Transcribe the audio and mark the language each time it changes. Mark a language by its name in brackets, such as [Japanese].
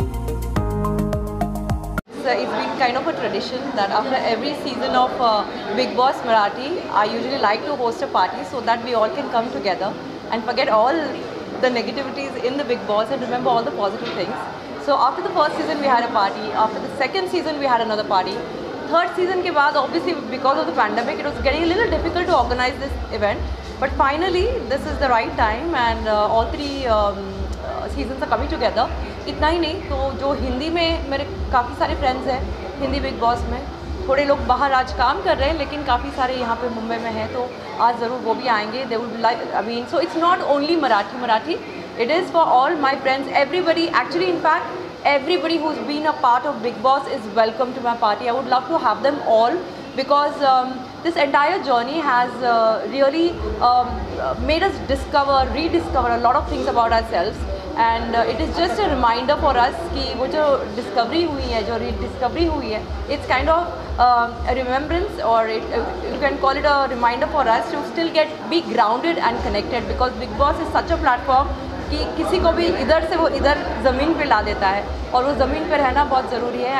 [English] it's been kind of a tradition that after every season of Bigg Boss Marathi, I usually like to host a party so that we all can come together and forget all the negativities in the Bigg Boss and remember all the positive things. So after the first season we had a party, after the second season we had another party. Third season [Hindi] ke baad, [English] obviously because of the pandemic, it was getting a little difficult to organize this event. But finally, this is the right time and all three seasons are coming together. [Hindi] इतना ही नहीं तो जो हिंदी में मेरे काफ़ी सारे friends हैं Hindi big boss में, थोड़े लोग बाहर आज काम कर रहे हैं लेकिन काफ़ी सारे यहाँ पे मुंबई में हैं, तो आज ज़रूर वो भी आएंगे. [English] They would like, I mean, so it's not only Marathi, it is for all my friends, everybody. Actually, in fact, everybody who's been a part of Bigg Boss is welcome to my party. I would love to have them all because this entire journey has really made us rediscover a lot of things about ourselves. And it is just a reminder for us [Hindi] कि वो जो discovery हुई है, [English] जो rediscovery हुई है, it's kind of a remembrance, or you can call it a reminder for us to still be grounded and connected, because Bigg Boss is such a platform [Hindi] कि किसी को भी इधर से वो इधर ज़मीन पे ला देता है और वो ज़मीन पे रहना बहुत ज़रूरी है.